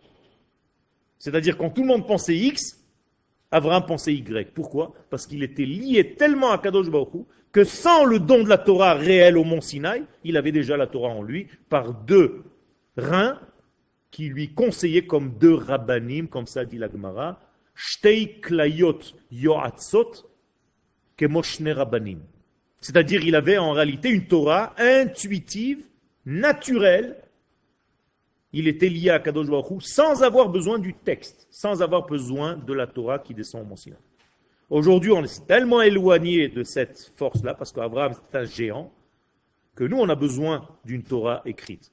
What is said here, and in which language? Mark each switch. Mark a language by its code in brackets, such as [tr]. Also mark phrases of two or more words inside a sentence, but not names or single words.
[fr] C'est-à-dire, quand tout le monde pensait X, Abraham pensait Y. Pourquoi? Parce qu'il était lié tellement à [he] קדוש ברוך הוא [fr] que sans le don de la Torah réelle au mont Sinaï, il avait déjà la Torah en lui par 2 reins qui lui conseillaient comme 2 rabbanim, comme ça dit la Gemara, [he] שתי כליות יועצות כמו שני רבנים. [fr] C'est-à-dire, il avait en réalité une Torah intuitive, naturelle. Il était lié à [he] קדוש ברוך הוא [fr] sans avoir besoin du texte, sans avoir besoin de la Torah qui descend au mont Sinaï. Aujourd'hui, on est tellement éloigné de cette force-là, parce qu'Abraham c'est un géant, que nous, on a besoin d'une Torah écrite.